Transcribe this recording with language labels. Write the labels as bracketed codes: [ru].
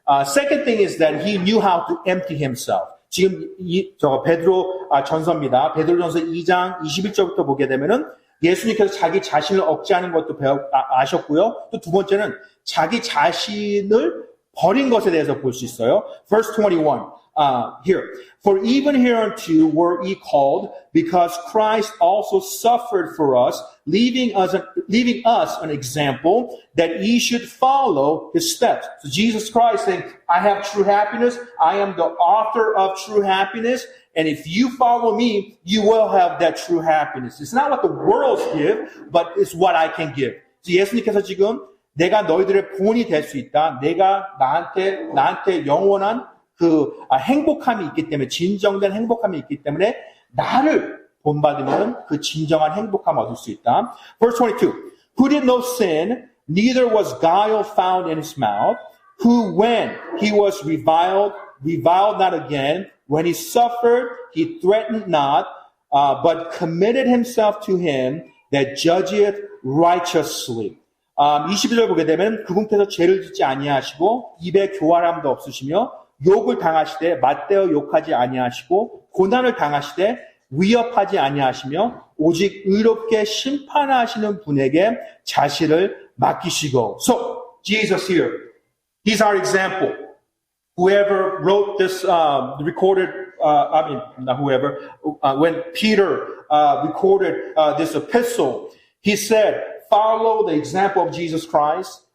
[en] Second thing is that he knew how to empty himself. [ko] 지금 베드로 전서입니다. 베드로전서 2장 21절부터 보게 되면은 예수님께서 자기 자신을 억제하는 것도 아셨고요. 또 두 번째는 자기 자신을 버린 것에 대해서 볼 수 있어요. [en] Verse 21. Here. For even hereunto were ye called, because Christ also suffered for us, leaving us an example that ye should follow his steps. So Jesus Christ saying, I have true happiness. I am the author of true happiness. And if you follow me, you will have that true happiness. It's not what the world gives, but it's what I can give. [ko] So 예수님께서 지금 내가 너희들의 본이 될 수 있다. 내가 나한테 영원한 그 행복함이 있기 때문에 진정된 행복함이 있기 때문에 나를 본받으면 그 진정한 행복함을 얻을 수 있다. [en] Verse 22. Who did no sin, neither was guile found in his mouth, who when he was reviled not again, when he suffered, he threatened not, but committed himself to him that judgeth righteously. [ko] 22절 보게 되면 그분께서 죄를 짓지 아니하시고 입에 교활함도 없으시며 욕을 당하시되 맞대어 욕하지 아니하시고 고난을 당하시되 위협하지 아니하시며 오직 의롭게 심판하시는 분에게 자신을 맡기시고. [en] So Jesus here, he's our example. Whoever wrote this recorded, not whoever, when Peter recorded this epistle, he said, follow the example of Jesus Christ.